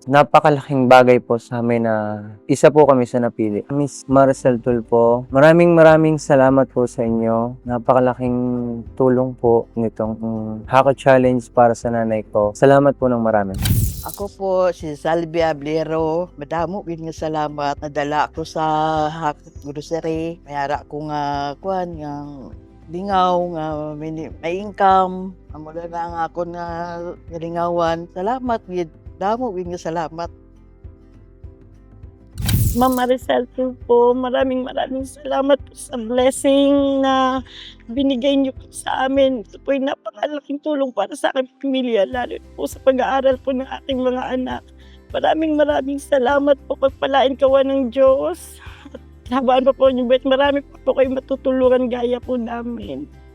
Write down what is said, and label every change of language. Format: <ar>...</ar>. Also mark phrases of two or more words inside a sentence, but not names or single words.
<tl>Napakalaking bagay po sa amin na isa po kami sa napili. Miss Maricel Tulfo, maraming salamat po sa inyo. Napakalaking tulong po nitong Hako Challenge para sa nanay ko. Salamat po ng marami.</tl> <hil>Ako po si Salvia Ablero. Madamo gid nga salamat. Nadala ako sa Hako Grocery. Mayara ko nga lingaw nga may income. Amula na nga ako na lingawan. Salamat gid. Damo gid nga salamat.</hil> <tl>Ma'am Maricel Tulfo, maraming salamat po sa blessing na binigay niyo po sa amin. Ito po ay napakalaking tulong para sa aking pamilya, lalo po sa pag-aaral po ng ating mga anak. Maraming salamat po, pagpalain kawa ng Diyos. At habaan pa po niyo, marami pa po kayo matutulungan gaya po namin.</tl>